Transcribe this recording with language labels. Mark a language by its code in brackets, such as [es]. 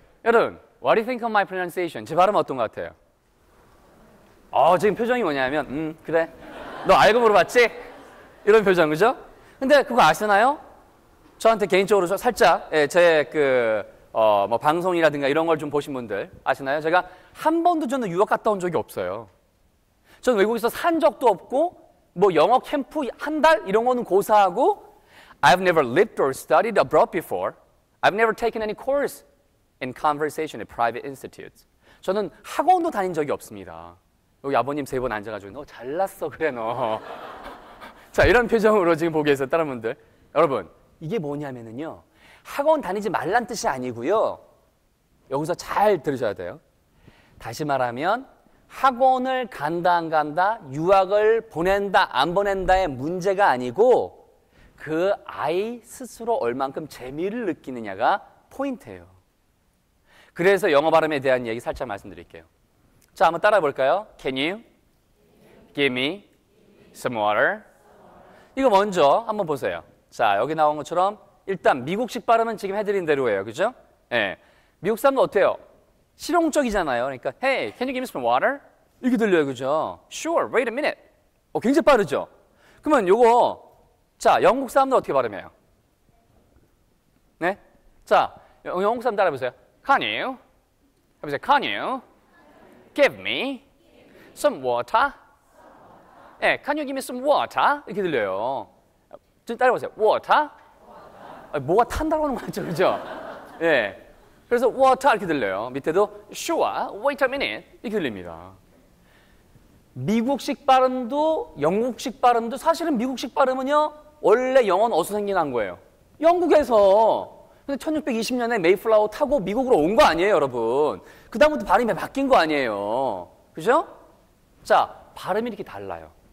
[en] 여러분, what do you think of my pronunciation? [ko] 제 발음 어떤 것 같아요? 지금 표정이 뭐냐면, 그래. 너 알고 물어봤지? 이런 표정, 그죠? 근데 그거 아시나요? 저한테 개인적으로 살짝, 뭐 방송이라든가 이런 걸 좀 보신 분들 아시나요? 제가 한 번도 저는 유학 갔다 온 적이 없어요. 저는 외국에서 산 적도 없고, 뭐 영어 캠프 한 달 이런 거는 고사하고, [en] I've never lived or studied abroad before. I've never taken any course in conversation at private institutes. [ko] 저는 학원도 다닌 적이 없습니다. 여기 아버님 세 분 앉아가지고 너 잘났어 그래 너. 자, 이런 표정으로 지금 보고 계세요 다른 분들. 여러분, 이게 뭐냐면은요, 학원 다니지 말란 뜻이 아니고요, 여기서 잘 들으셔야 돼요. 다시 말하면 학원을 간다 안 간다, 유학을 보낸다 안 보낸다의 문제가 아니고 그 아이 스스로 얼만큼 재미를 느끼느냐가 포인트예요. 그래서 영어 발음에 대한 얘기 살짝 말씀드릴게요. 자, 한번 따라해 볼까요? [en] Can you give me some water? [ko] 이거 먼저 한번 보세요. 자, 여기 나온 것처럼 일단 미국식 발음은 지금 해드린 대로예요. 그죠? 예. 미국 사람도 어때요? 실용적이잖아요. [en] 그러니까 Hey, can you give me some water? [ko] 이렇게 들려요. 그죠? [en] Sure, wait a minute. [ko] 굉장히 빠르죠? 그러면 요거, 자, 영국 사람도 어떻게 발음해요? 네? 자, 영국 사람 따라해보세요. [en] Can you? 해보세요. Can you give me some water? 예, can you give me some water? [ko] 이렇게 들려요. 좀 따라해보세요. Water? 뭐가 탄다고 하는 거죠, 그죠? 예. 그래서 water 이렇게 들려요. 밑에도 [en] sure, wait a minute [ko] 이렇게 들립니다. 미국식 발음도 영국식 발음도 사실은 미국식 발음은요, 원래 영어는 어디서 생겨난 거예요? 영국에서. 근데 1620년에 메이플라워 타고 미국으로 온 거 아니에요, 여러분? 그 다음부터 발음이 바뀐 거 아니에요. 그죠? 자, 발음이 이렇게 달라요.